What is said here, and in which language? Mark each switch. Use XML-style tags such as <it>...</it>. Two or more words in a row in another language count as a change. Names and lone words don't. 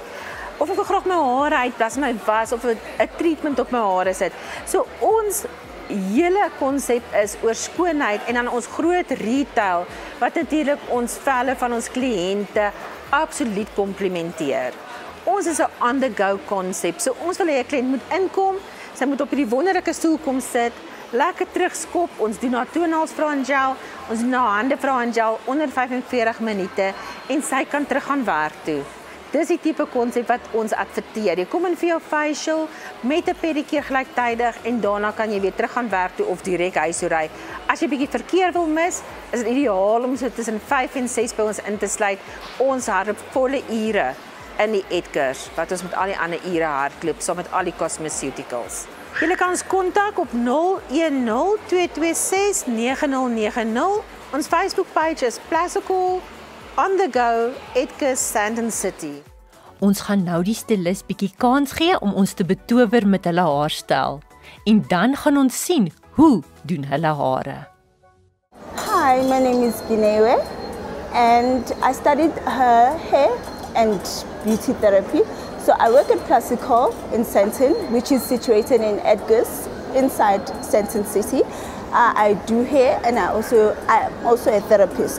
<af>Of ek wil graag my hare uitblas, my was of 'n treatment op my hare sit. So ons hele konsep is oor skoonheid en dan ons groot retail wat natuurlik ons velle van ons kliënte absoluut komplimenteer. Ons is 'n on-the-go konsep. So ons wil hê 'n kliënt moet inkom, sy moet op hierdie wonderlike stoel kom sit, lekker terugskop. Ons doen haar toenails en gel, ons doen haar hande en gel onder 45 minute en sy kan terug gaan werk toe. Dis die tipe konsep wat ons adverteer. Jy kom in vir jou facial met 'n pedicure gelyktydig en daarna kan jy weer terug gaan werk toe of direk huis toe ry. As jy bietjie verkeer wil mis, is dit ideaal om so tussen 5 en 6 by ons in te sluit. Ons hardloop volle ure in die Edgars, wat ons met al die ander ure hardloop, saam met al die cosmeceuticals. Julle kan ons kontak op 010-226-9090. Ons Facebook page is Placecol on the go Edgars Sandton City. Ons gaan nou die stylis bietjie kans gee om ons te betower met hulle haarstyl. En dan gaan ons sien hoe doen hulle hare.</af> <en>Hi, my name is Ginewe and I studied hair and beauty therapy. So I work at Placecol in Sandton, which is situated in Edgars, inside Sandton City. I do hair and I'm also a therapist.</en>